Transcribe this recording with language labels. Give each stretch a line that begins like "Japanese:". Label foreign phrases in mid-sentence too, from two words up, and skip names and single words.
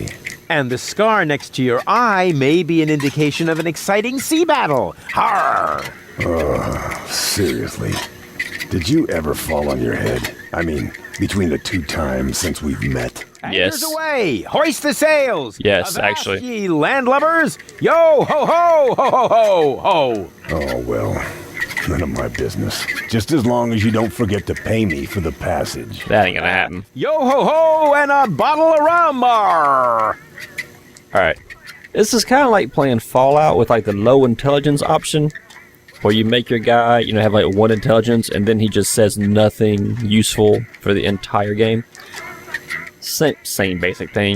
English: And the scar next to your eye may be an indication of an exciting sea battle. Har! Seriously. Did you ever fall on your head? I mean, between the 2 times since we've met. Yes. Anchors away! Hoist the sails! Yes, Avast, actually. ye landlubbers! Yo ho ho ho ho ho ho! Oh, well, none of my business. Just as long as you don't forget to pay me for the passage. That ain't gonna happen. Yo ho ho and a bottle of rum! Arr! Alright. This is kind of like playing Fallout with like the low intelligence option. Where you make your guy, have like 1 intelligence and then he just says nothing useful for the entire game. Same basic thing.